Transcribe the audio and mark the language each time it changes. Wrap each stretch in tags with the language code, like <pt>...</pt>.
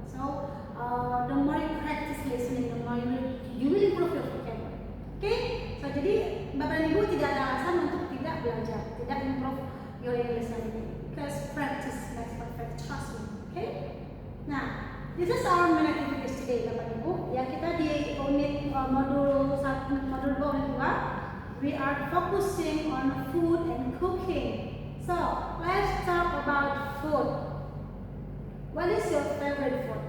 <en>So the more you practice listening, the more you will improve your vocabulary. Okay?</en> <id>So jadi Bapak Ibu tidak ada alasan untuk tidak belajar, tidak</id> <en>improve your English language. Because practice makes perfect. Trust me. Okay? Nah, this is our main activities today, Bapak Ibu.</en> <id>Ya, kita di unit modul 1, modul 2, unit 2.</id> <en>We are focusing on food and cooking. So, let's talk about food. What is your favorite food?</en>